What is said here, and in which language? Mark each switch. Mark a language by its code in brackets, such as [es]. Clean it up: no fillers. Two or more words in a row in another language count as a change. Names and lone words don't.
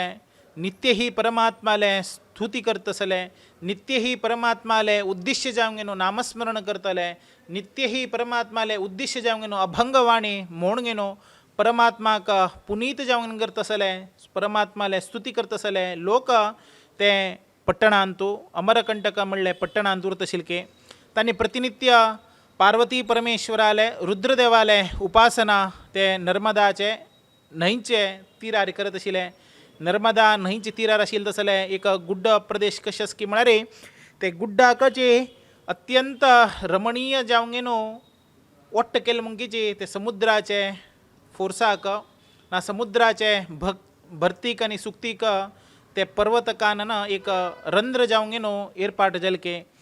[kok] नित्य ही परमात्माले स्तुती करतसले नित्य ही परमात्माले उद्दिश्य जावंक नामस्मरण करतले नित्य ही परमात्माले उद्दिश्य जावंक अभंगवाणी म्हूण घेनो परमात्माक पुनीत जावंक करतसले परमात्माले स्तुती करतसले लोक ते पट्टणांतू अमरकंटक म्हणले पट्टणांत उरतशिल्के तांणी प्रतिनित्य पार्वती परमेश्वराले रुद्रदेवाले उपासना ते नर्मदाचे न्हंयचे तिरार करत आशिल्ले नर्मदा न्हंयचे तिरार आशिल्ले तसले एक गुड्ड प्रदेश कशे की म्हळ्यार ते गुड्डाकचे अत्यंत रमणीय जावंक वट्ट केले म्हणकीचे ते समुद्राचे फोर्साक ना समुद्राचे भरतीक आनी सुक्तीक ते पर्वतकान एक रंध्र जावंक एर्पाट जालके